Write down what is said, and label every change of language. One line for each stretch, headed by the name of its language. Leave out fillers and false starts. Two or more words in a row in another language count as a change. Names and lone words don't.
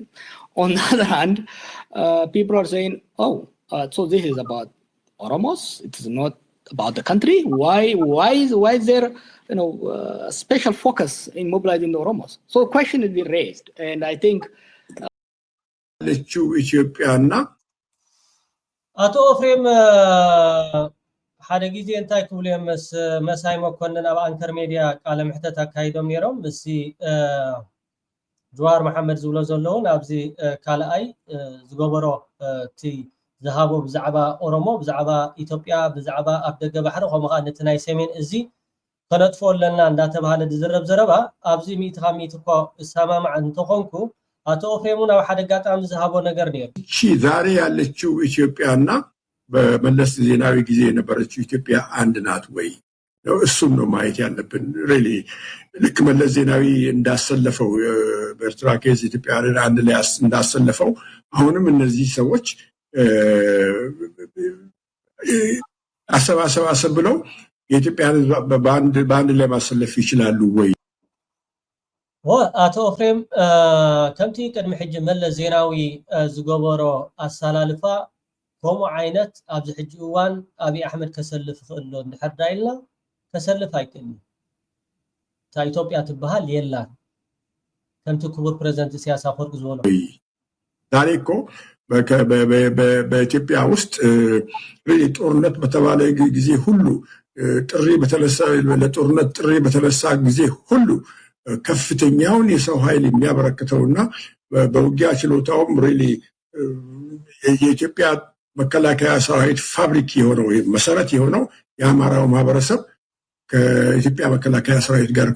English: On the other hand, people are saying, so this is about Oromos. It is not about the country. Why is there, special focus in mobilizing the Oromos? So a question has been raised, and I think.
Tigrinya: Ato Ofrem ሓደ ጊዜ እንታይ ክብሉ የመስ መሳይ መኮንን ኣብ አንከር ሚድያ ቃለ መሕተት አካይዶም ነይሮም እዚ ጀዋር መሐመድ ዝብሎ ዘለውን ኣብዚ ካልኣይ ዝገበሮ እቲ ዝሃቦ ብዛዕባ ኦሮሞ ብዛዕባ ኢትዮጵያ ብዛዕባ ኣብ ደገ ባሕሪ ከምኡ ከዓ ነቲ ናይ ሰሜን እዚ ከነጥፎ ኣለና እንዳተባሃለ ዝዝረብ ዘረባ ኣብዚ 100 እኮ ሰማማዕ እንተኾንኩ አቶ ኦፍሬሙን ኣብ ሓደ አጋጣሚ ዝሃቦ ነገር ነይሩ
Amharic: እቺ ዛሬ ያለችው ኢትዮጵያና በመለስ ዜናዊ ጊዜ የነበረችው ኢትዮጵያ አንድ ናት ወይ ነው እሱም ነው ማየት ያለብን ሪሊ ልክ መለስ ዜናዊ እንዳሰለፈው በኤርትራ ኬዝ ኢትዮጵያን አንድ ላይ እንዳሰለፈው አሁንም እነዚህ ሰዎች አሰባሰብ ብለው የኢትዮጵያን በአንድ ላይ ማሰለፍ ይችላሉ ወይ
Tigrinya: አቶ ኦፍሬም ከምቲ ቅድሚ ሕጂ መለስ ዜናዊ ዝገበሮ አሳላልፋ ከምኡ ዓይነት ኣብዚ ሕጂ እዋን አብይ አሕመድ ከሰልፍ ይኽእሎ እንድሕር ዳኢልና ከሰልፍ ኣይክእልን እታ ኢትዮጵያ ትበሃል የላን ከምቲ ክቡር ፕሬዚደንት ኢሳያስ አፈወርቂ ዝበሎ
Amharic: ዛሬ እኮ በኢትዮጵያ ውስጥ ጦርነት በተባለ ጊዜ ሁሉ ጥሪ በተነሳ ለጦርነት ጥሪ በተነሳ ጊዜ ሁሉ ከፍተኛውን የሰው ኃይል የሚያበረክተውና በውጊያ ችሎታውም ሪሊ የኢትዮጵያ መከላከያ ሰራዊት ፋብሪክ የሆነው መሰረት የሆነው የአማራው ማህበረሰብ ከኢትዮጵያ መከላከያ ሰራዊት ጋር